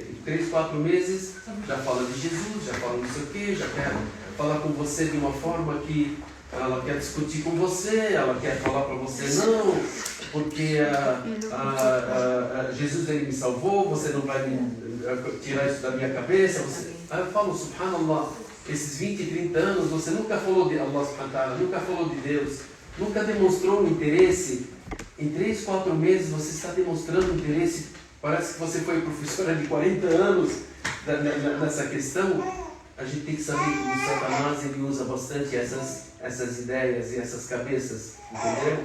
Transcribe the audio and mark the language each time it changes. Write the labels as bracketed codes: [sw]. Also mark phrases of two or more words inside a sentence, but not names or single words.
[pt] Em 3, 4 meses, já fala de Jesus, já fala não sei o quê, já quer falar com você de uma forma que ela quer discutir com você, ela quer falar para você, não, porque Jesus ele me salvou, você não vai tirar isso da minha cabeça. Aí eu falo, subhanallah, esses 20, 30 anos você nunca falou de Allah [ar] سبحانه وتعالى, [pt] nunca falou de Deus, nunca demonstrou um interesse. Em 3, 4 meses você está demonstrando interesse, parece que você foi professora de 40 anos nessa questão. A gente tem que saber que o Satanás ele usa bastante essas ideias e essas cabeças, entendeu?